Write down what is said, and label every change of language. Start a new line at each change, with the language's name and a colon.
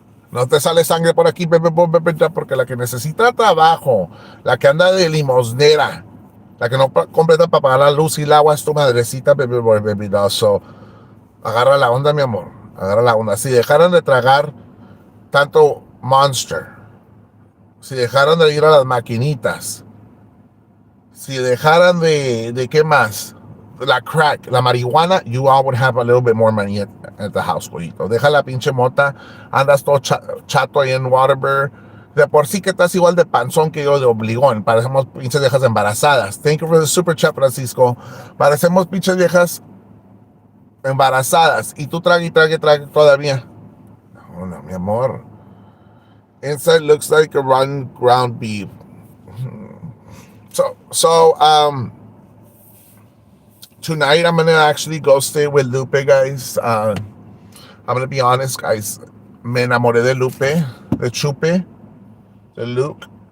Spanish: No te sale sangre por aquí, porque la que necesita trabajo, la que anda de limosnera, la que no completa para pagar la luz y el agua es tu madrecita, baby. So, agarra la onda, mi amor. Agarra la onda. Si dejaran de tragar tanto Monster, si dejaran de ir a las maquinitas, si dejaran de ¿qué más? La crack, la marihuana,
English: you all would have a little bit more money at the house, pollito.
Spanish: Deja la pinche mota, andas todo chato ahí en Waterbury. De por sí que estás igual de panzón que yo de obligón. Parecemos pinches viejas embarazadas.
English: Thank you for the super chat, Francisco.
Spanish: Parecemos pinches viejas embarazadas. Y tú trague todavía. No, mi amor.
English: Inside looks like a run ground beef. So, tonight I'm gonna actually go stay with Lupe, guys. I'm gonna be honest, guys.
Spanish: Me enamoré de Lupe, de Chupe, de Luke.